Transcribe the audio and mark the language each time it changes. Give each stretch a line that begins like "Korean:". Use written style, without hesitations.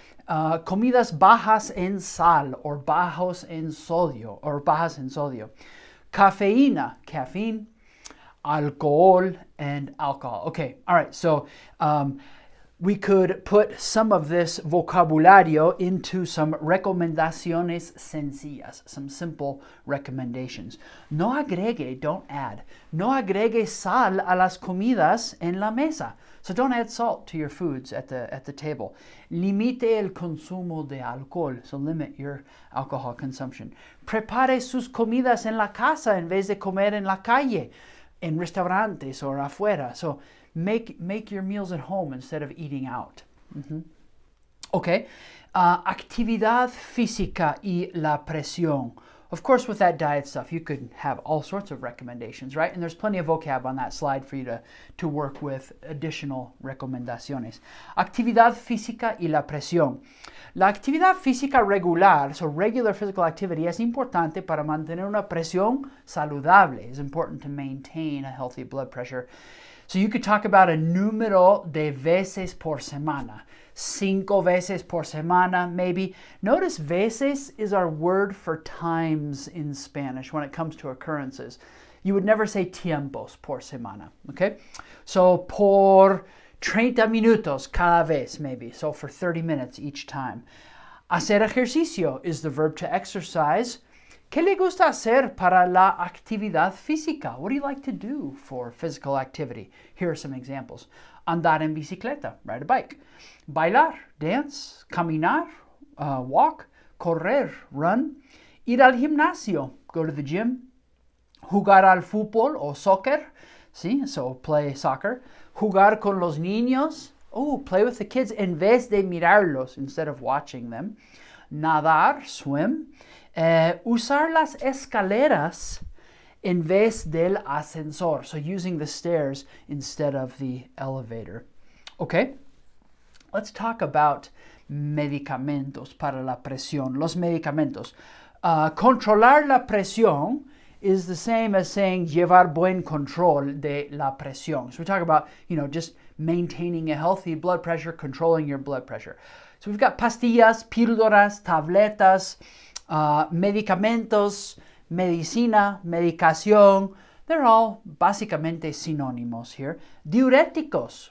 Spanish: Comidas bajas en sal, or bajas en sodio.
English: Cafeína, caffeine. Alcohol, and alcohol. Okay, all right, so we could put some of this vocabulario into some
Spanish: recomendaciones sencillas,
English: some simple recommendations.
Spanish: No agregue,
English: don't add.
Spanish: No agregue sal a las comidas en la mesa.
English: So don't add salt to your foods at the table.
Spanish: Limite el consumo de alcohol.
English: So limit your alcohol consumption.
Spanish: Prepare sus comidas en la casa en vez de comer en la calle,
English: in restaurantes or afuera. So make your meals at home instead of eating out. Mm-hmm. Okay.
Spanish: Actividad física y la presión.
English: Of course, with that diet stuff, you could have all sorts of recommendations, right? And there's plenty of vocab on that slide for you to work with additional
Spanish: recomendaciones. Actividad física y la presión. La actividad física regular,
English: so regular physical activity,
Spanish: es importante para mantener una presión saludable.
English: It's important to maintain a healthy blood pressure. So you could talk about a
Spanish: número de veces por semana. 5 veces por semana,
English: maybe. Notice veces is our word for times in Spanish when it comes to occurrences. You would never say
Spanish: tiempos por semana,
English: okay? So
Spanish: por 30 minutos cada vez,
English: maybe. So for 30 minutes each time.
Spanish: Hacer ejercicio
English: is the verb to exercise.
Spanish: ¿Qué le gusta hacer para la actividad física?
English: What do you like to do for physical activity? Here are some examples.
Spanish: Andar en bicicleta,
English: ride a bike. Bailar, dance. Caminar, walk. Correr, run.
Spanish: Ir al gimnasio,
English: go to the gym.
Spanish: Jugar al fútbol o soccer, ¿sí?
English: So play soccer.
Spanish: Jugar con los niños,
English: play with the kids
Spanish: en vez de mirarlos,
English: instead of watching them.
Spanish: nadar, swim, usar las escaleras en vez del ascensor.
English: So using the stairs instead of the elevator. Okay, let's talk about
Spanish: medicamentos para la presión. Los medicamentos. Controlar la presión
English: is the same as saying
Spanish: llevar buen control de la presión.
English: So we talk about, just maintaining a healthy blood pressure, controlling your blood pressure. So we've got pastillas, píldoras, tabletas, medicamentos, medicina, medicación. They're all básicamente sinónimos here. Diuréticos.